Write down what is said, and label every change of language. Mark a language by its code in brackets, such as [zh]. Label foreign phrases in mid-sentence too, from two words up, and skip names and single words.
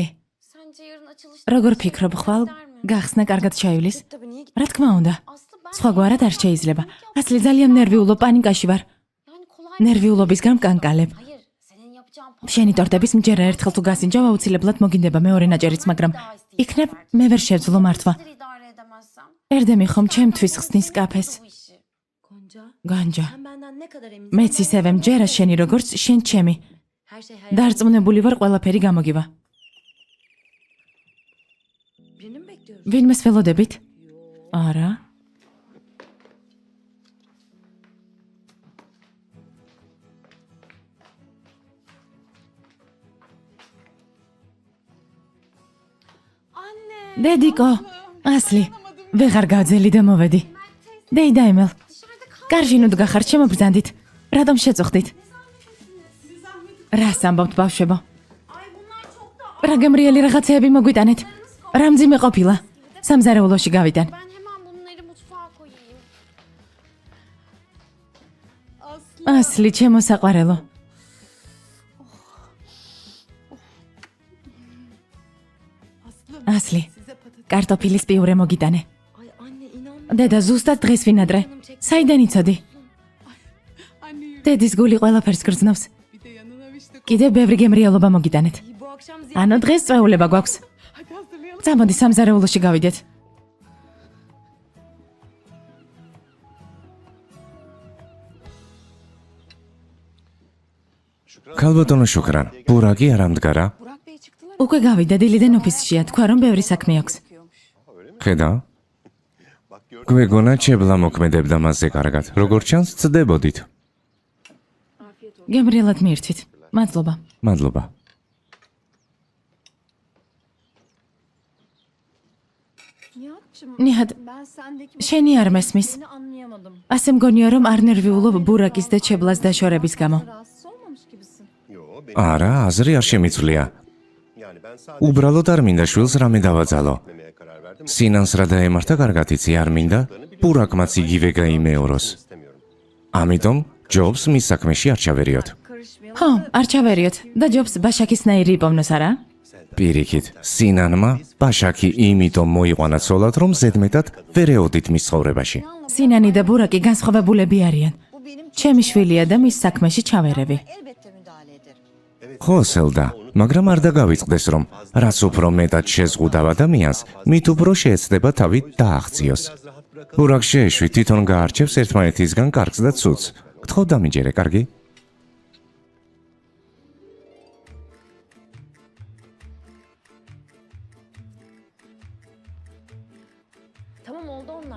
[tr] sence yarın açılışta [ka] როგორ [tr] bir şey [ka] ფიქრობ ხვალ? [tr] gider mi? [ka] გახსნა კარგად შეივლის? [tr] Tabii niye [ka] რა თქმა უნდა. [tr] Aslı ben [ka] სხვაგვარად არ შეიძლება. ასლი ძალიან ნერვიულო პანიკაში ვარ. [tr] yani kolay [ka] ნერვიულობისგან მკანკალებ. [tr] Hayır, senin yapacağın [ka] შენი ტორტების მჯერა ერთხელ თუ გასინჯავ აუცილებლად მოგინდება მეორე ნაჭერიც, მაგრამ იქნებ მე ვერ შევძლო მართვა. [tr] Sizleri idare edemezsem. [ka] ერდემი ხომ ჩემთვის ხსნის კაფეს. [tr] Bu işi. Gonca, [ka] განჯა. [tr] sen benden ne kadar eminsin? [ka] მეც ისევე მჯერა შენი როგორც შენ ჩემი. [tr] Her şey hayal. [ka] დარწმუნებული ვარ ყველაფერი გამოგივა. [tr] Birini mi bekliyoruz? [ka] ვინმეს ველოდებით? არა. [tr] Anne. [ka] დედიკო, ასლი, ვეღარ გავძელი და მოვედი. დეიდა ემელ, [tr] Dışarıda kal. [ka] კარში ნუ დგახარ, შემობრძანდით. რატომ შეწუხდით? რას ამბობთ ბავშვებო? [tr] Ay bunlar çok da... [ka] რა გემრიელი რაღაცეები მოგვიტანეთ. რა მძიმე ყოფილა. სამზარეულოში გავიდან. [tr] Ben hemen bunları mutfağa koyayım. [ka] ასლი, ჩემო საყვარელო. ასლი, კარტოფილის პიურე მოგიტანე. [tr] Ay anne inan. [ka] დედა ზუსტად დღეს ვინადრე. საიდან იცოდი? [tr] Anne yürü. [ka] დედის გული ყველაფერს გრძნობს. [tr] Bir de yanına vişne koy. [ka] კიდე ბევრი გემრიელობა მოგიტანეთ. [tr] İyi, bu akşam [ka] ანუ დღეს წვეულება გვაქვს. [tr] Hadi hazırlayalım. [ka] წამოდი სამზარეულოში გავიდეთ. ქალბატონო შუქრან, ბურაკი არ ამდგარა? [tr] Burak Bey çıktılar. [ka] უკვე გავიდა დილიდან ოფისშია, თქვა რომ ბევრი საქმე აქვს. ხედავ? გვეგონა ჩებლა მოქმედებდა მასზე კარგად. როგორ ჩანს ცდებოდით. გემრიელად მიირთვით. მადლობა. მადლობა. [tr] Nihat'cığım [ka] ნიჰად, [tr] ben sendeki [ka] შენი არ მესმის. [tr] seni anlayamadım. [ka] ასე მგონია რომ არ ნერვიულობ ბურაკის და ჩებლას დაშორების გამო. [tr] Rahatsız olmamış gibisin. [ka] არა, აზრი არ შემიცვლია. უბრალოდ არ მინდა შვილს რამე დავაძალო. სინანს რა დაემართა კარგად იცი, არ მინდა ბურაკმაც იგივე გაიმეოროს. ამიტომ ჯობს მის საქმეში არ ჩავერიოთ. [tr] Karışmayalım. [ka] ხო, არ ჩავერიოთ და ჯობს ბაშაკისნაირი იპოვნოს არა? პირიქით, სინანმა ბაშაკი იმიტომ მოიყვანა ცოლად, რომ ზედმეტად ვერ ეოდით მის ცხოვრებაში. სინანი და ბურაკი განსხვავებულები არიან. [tr] Bu benim [ka] ჩემი შვილია და მის საქმეში ჩავერევი. [tr] elbette müdahale ederim. [ka] ხო, სელდა, მაგრამ არ დაგავიწყდეს, რომ რაც უფრო მეტად შეზღუდავ ადამიანს, მით უფრო შეეცდება თავი დააღწიოს. ბურაკ შეეშვი, თვითონ გაარჩევს ერთმანეთისგან კარგს და ცუდს. გთხოვ დამიჯერე, კარგი? [tr] Tamam oldu onlar.